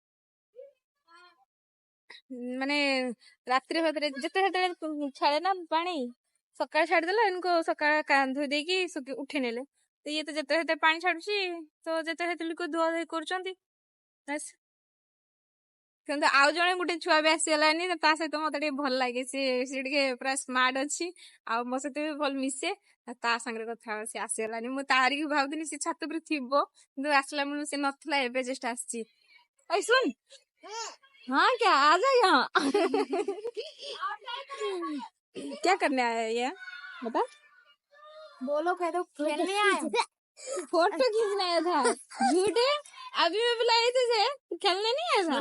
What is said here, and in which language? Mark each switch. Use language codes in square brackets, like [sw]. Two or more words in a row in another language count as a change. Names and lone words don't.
[or] ମାନେ ରାତିରେ ଫାତିରେ ଯେତେବେଳେ ଛାଡେ ନା ପାଣି ସକାଳେ ଛାଡିଦେଲା ଏନକୁ ସକାଳେ ଧୋଇ ଦେଇକି ଉଠେଇ ନେଲେ ତ ଇଏ ତ ଯେତେବେଳେ ପାଣି ଛାଡୁଛି ତ ଯେତେବେଳେ ଲୋକ ଧୁଆ ଧୁଇ କରୁଛନ୍ତି କିନ୍ତୁ ଆଉ ଜଣେ ଗୋଟେ ଛୁଆ ବି ଆସିଗଲାନି ତା ସହିତ ମତେ ଟିକେ ଭଲ ଲାଗେ ସେ ଟିକେ ପୁରା ସ୍ମାର୍ଟ ଅଛି ଆଉ ମୋ ସହିତ ବି ଭଲ ମିଶେ ତା ସାଙ୍ଗରେ କଥା ସେ ଆସିଗଲାନି ମୁଁ ତାରିକି ଭାବୁଥିଲି ସେ ଛାତ ଉପରେ ଥିବ କିନ୍ତୁ ଆସିଲା ବେଳକୁ ସେ ନଥିଲା ଏବେ ଜଷ୍ଟ ଆସିଛି। ଏଇ ଶୁଣ [hi] हाँ क्या आ जा यहाँ क्या करने आया ये बता बोलो कह दो खेलने आए फोटो खींचने आया था झूठे अभी मैं बुलाई तुझे खेलने नहीं आया था